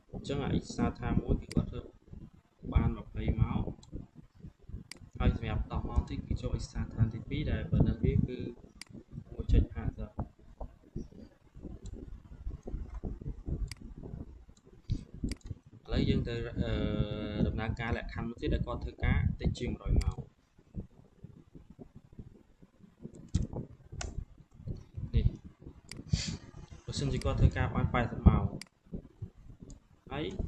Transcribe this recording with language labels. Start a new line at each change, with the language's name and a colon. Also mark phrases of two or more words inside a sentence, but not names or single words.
Khmer: ចឹងអា
English: extra time
Khmer: មួយគឺគាត់ធ្វើបាន20ម៉ោងហើយសម្រាប់10ម៉ោងទៀតគឺចូល
English: extra time
Khmer: ទី2ដែលបើនៅវាគឺ 1.50 ឥឡូវយើងទៅដំណើរការលក្ខខណ្ឌមួយទៀតដែលគាត់ធ្វើការតិចជាង100ម៉ោងនេះបើសិនជាគាត់ធ្វើការបាន80ម៉ោងហើយ